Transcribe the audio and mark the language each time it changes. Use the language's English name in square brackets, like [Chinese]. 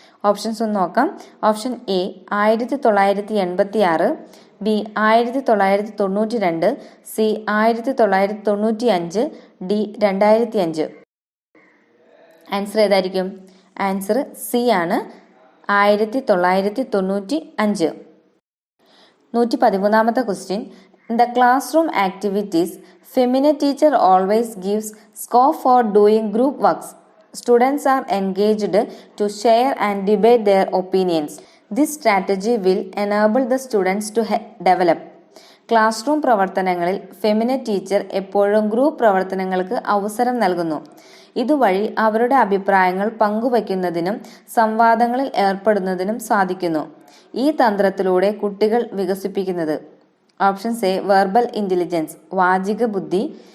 [Malayalam] Options ഒന്ന് നോക്കാം. Option A 1986, B 1992, C 1995, D 2005. Answer ഏതായിരിക്കും? ആൻസർ സി ആണ്, 1995. 113ാമത്തെ question. [English] In the classroom activities feminine teacher always gives scope for doing group works. Students are engaged to share and debate their opinions. This strategy will enable the students to develop. [Malayalam] Class room പ്രവർത്തനങ്ങളിൽ feminine teacher എപ്പോഴും group പ്രവർത്തനങ്ങൾക്ക് അവസരം നൽകുന്നു. ഇതുവഴി അവരുടെ അഭിപ്രായങ്ങൾ പങ്കുവയ്ക്കുന്നതിനും സംവാദങ്ങളിൽ ഏർപ്പെടുന്നതിനും സാധിക്കുന്നു. ഈ തന്ത്രത്തിലൂടെ കുട്ടികൾ വികസിപ്പിക്കുന്നത് [English] options a verbal intelligence, [Malayalam] വാചിക ബുദ്ധി.